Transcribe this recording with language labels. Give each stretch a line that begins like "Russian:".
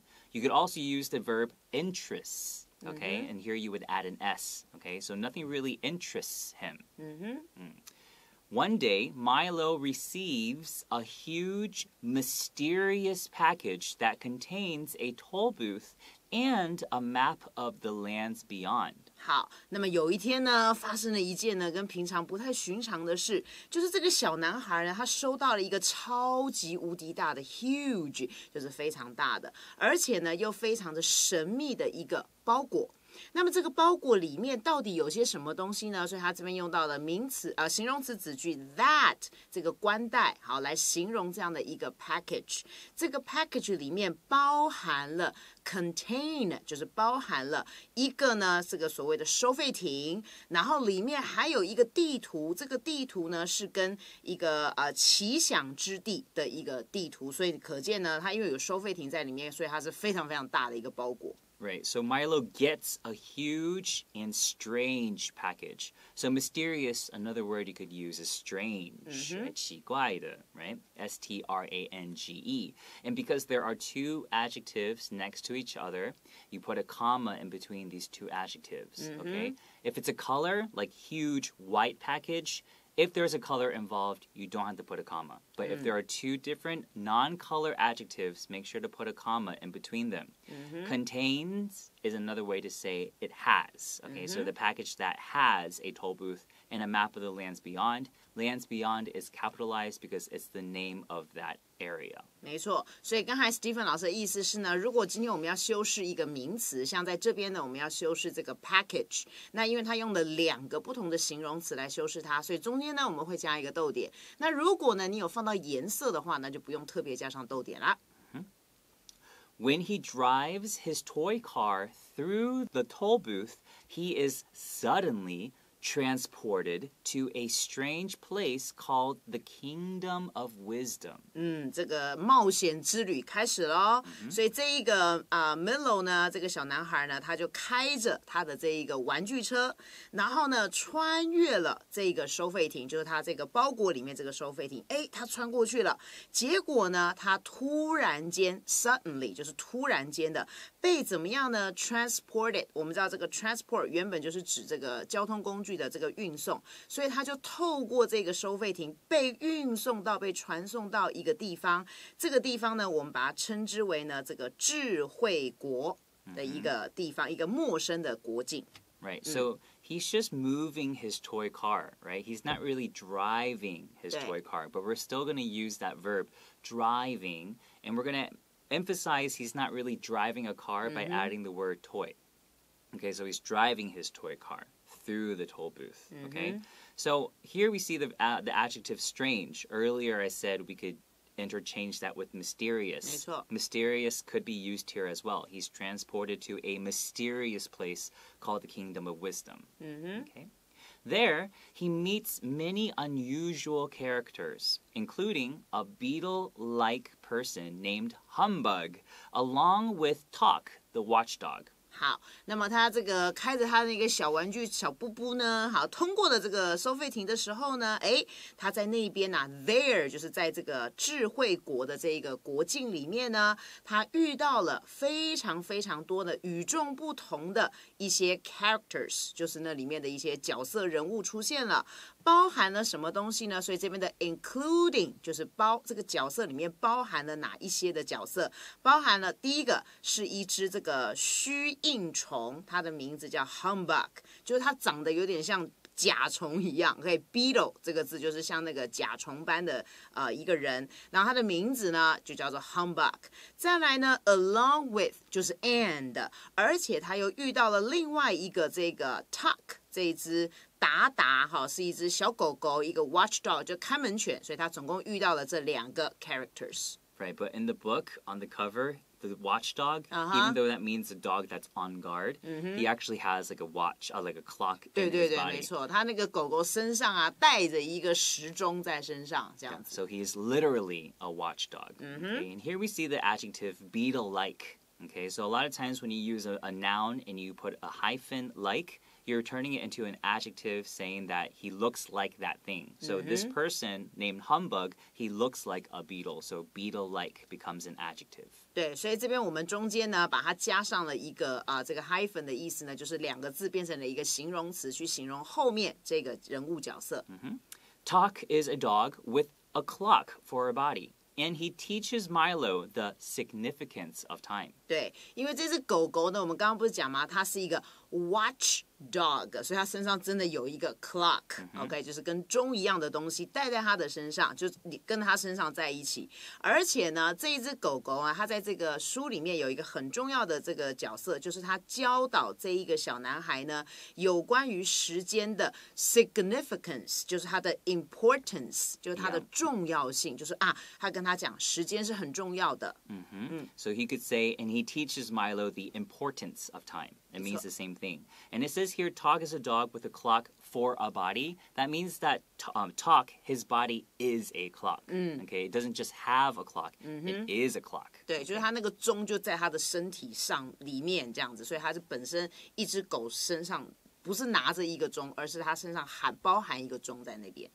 English: You could also use the verb interests, okay? And here you would add an S, okay? So nothing really interests him. One day, Milo receives a huge, mysterious package that contains a toll booth and a map of the lands beyond.
Chinese: 好，那么有一天呢，发生了一件呢跟平常不太寻常的事，就是这个小男孩呢，他收到了一个超级无敌大的 huge， 就是非常大的，而且呢又非常的神秘的一个包裹。那么这个包裹里面到底有些什么东西呢？所以它这边用到了形容词子句 that 这个冠带，好来形容这样的一个 package。这个 package 里面包含了 contain 就是包含了一个呢这个所谓的收费亭，然后里面还有一个地图，这个地图呢是跟一个奇想之地的一个地图，所以可见呢它因为有收费亭在里面，所以它是非常非常大的一个包裹。
English: Right, so Milo gets a huge and strange package. So mysterious, another word you could use is strange,
Chinese: 奇怪的,
English: right? S-T-R-A-N-G-E. And because there are two adjectives next to each other, you put a comma in between these two adjectives, okay? If it's a color, like huge white package, if there's a color involved, you don't have to put a comma. But if there are two different non-color adjectives, make sure to put a comma in between them. Contains is another way to say it has. Okay, so the package that has a toll booth and a map of the lands beyond. Lands beyond is capitalized because it's the name of that area.
Chinese: 没错，所以刚才 Stephen 老师的意思是呢，如果今天我们要修饰一个名词，像在这边呢，我们要修饰这个 package， 那因为它用了2个不同的形容词来修饰它，所以中间呢我们会加一个逗点。那如果呢你有放到颜色的话，那就不用特别加上逗点啦。
English: When he drives his toy car through the toll booth, he is suddenly transported to a strange place called the Kingdom of Wisdom.
Chinese: 这个冒险之旅开始咯。所以这一个Milo 呢，这个小男孩呢，他就开着他的这一个玩具车，然后呢穿越了这个收费亭，就是他这个包裹里面这个收费亭。他穿过去了，结果呢，他突然间 suddenly 就是突然间的被怎么样呢 transported。我们知道这个 transport 原本就是指这个交通工具的这个运送，所以他就透过这个收费亭被传送到一个地方，这个地方呢我们把它称之为呢这个智慧国的一个地方，一个陌生的国境。
English: Right, so he's just moving his toy car, right? He's not really driving his toy car, but we're still going to use that verb driving, and we're going to emphasize he's not really driving a car by adding the word toy. Okay, so he's driving his toy car through the toll booth, okay? So here we see the adjective strange. Earlier I said we could interchange that with mysterious.
Chinese: 没错。
English: Mysterious could be used here as well. He's transported to a mysterious place called the Kingdom of Wisdom. Okay. There, he meets many unusual characters, including a beetle-like person named Humbug, along with Talk, the watchdog.
Chinese: 好，那么他这个开着他的那个小玩具小布布呢，好，通过了这个收费亭的时候呢，他在那边there 就是在这个智慧国的这一个国境里面呢，他遇到了非常非常多的与众不同的一些 characters， 就是那里面的一些角色人物出现了，包含了什么东西呢？所以这边的 including 就是这个角色里面包含了哪一些的角色？包含了第一个是一只这个虚应虫，它的名字叫 humbug， 就是它长得有点像甲虫一样。 OK， beetle 这个字就是像那个甲虫般的一个人，然后它的名字呢就叫做 humbug。再来呢
English: along with
Chinese: 就是 and， 而且他又遇到了另外一个这个 tuck 这一只达是一只小狗狗，一个 watchdog 就看门犬，所以他总共遇到了这2个 characters。
English: Right, but in the book, on the cover, the watchdog, even though that means a dog that's on guard, he actually has like a watch, like a clock in his body.
Chinese: 对，没错，他那个狗狗身上带着一个时钟在身上，这样子。
English: So he is literally a watchdog. Okay? And here we see the adjective beetle-like. Okay, so a lot of times when you use a noun and you put a hyphen like, you're turning it into an adjective saying that he looks like that thing. So this person named Humbug, he looks like a beetle. So beetle-like becomes an adjective.
Chinese: 对，所以这边我们中间呢，把它加上了一个这个 hyphen 的意思呢，就是2个字变成了一个形容词，去形容后面这个人物角色。
English: Talk is a dog with a clock for a body.And he teaches Milo the significance of time.
Chinese: 对，因为这只狗狗呢，我们刚刚不是讲吗？它是一个watchdog， 所以他身上真的有一个 clock，OK，就是跟钟一样的东西戴在他的身上，就跟他身上在一起。而且呢，这一只狗狗啊，它在这个书里面有一个很重要的这个角色，就是他教导这一个小男孩呢，有关于时间的 significance， 就是它的 importance， 就是它的重要性，就是他跟他讲时间是很重要的。
English: So he could say, and he teaches Milo the importance of time. It means the same thing. And it says here, Talk is a dog with a clock for a body. That means that Talk, his body is a clock. Okay, it doesn't just have a clock. It is a clock.
Chinese: 对，就是他那个钟就在他的身体上里面这样子，所以他是本身一只狗身上不是拿着一个钟，而是他身上包含一个钟在那边。